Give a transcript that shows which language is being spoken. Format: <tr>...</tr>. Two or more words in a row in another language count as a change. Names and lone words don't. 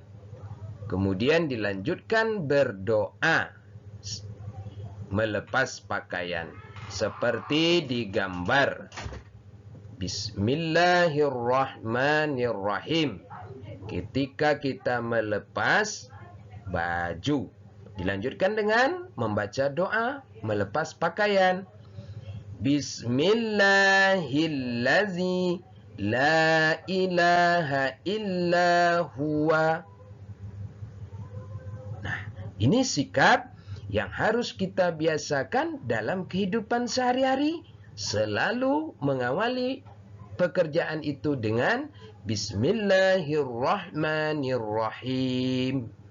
<id>Kemudian dilanjutkan berdoa melepas pakaian seperti digambar.</id> <ar>بسم الله الرحمن الرحيم.</ar> <id>Ketika kita melepas baju, dilanjutkan dengan membaca doa melepas pakaian.</id> <ar>بسم الله الذي لا إله إلا هو.</ar> <id>Nah, ini sikap yang harus kita biasakan dalam kehidupan sehari-hari. Selalu mengawali pekerjaan itu dengan</id> <ar>بسم الله الرحمن الرحيم.</ar>